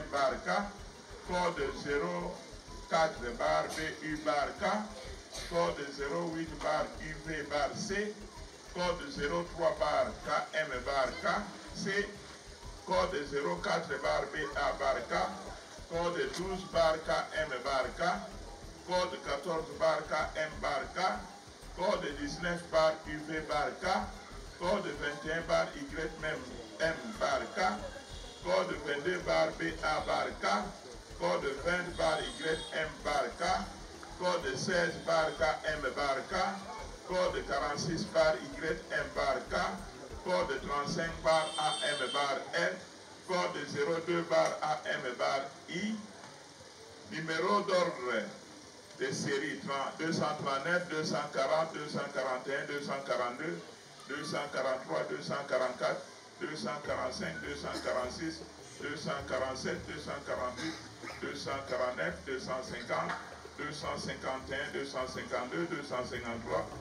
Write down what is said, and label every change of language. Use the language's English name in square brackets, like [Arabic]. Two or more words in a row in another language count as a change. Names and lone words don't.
[French] bar K, code 04 bar BU bar K, code 08 bar UV bar C, code 03 bar KM bar K, C, code 04 bar BA bar K, code 12 bar KM bar K, code 14 bar KM bar K, code 19 bar UV bar K, code 21 bar YM bar K, code 22 bar BA bar K, code 20 bar YM bar K, code 16 bar KM bar K, code 46 bar YM bar K, code 35 bar AM bar L, code 02 bar AM bar I, numéro d'ordre de série 239, 240, 241, 242, 243, 244, 245, 246, 247, 248, 249, 250, 251, 252, 253,